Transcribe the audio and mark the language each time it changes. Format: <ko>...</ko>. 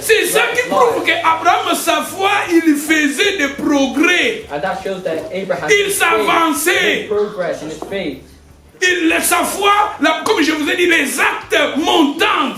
<fr>C'est ça qui prouve qu'Abraham, sa foi, il faisait des progrès.</fr> <en>And that shows that Abraham</en> <fr>Il s'avançait.</fr> <en>made progress in his faith.</en> <fr>Sa foi, comme je vous ai dit, les actes montants,</fr>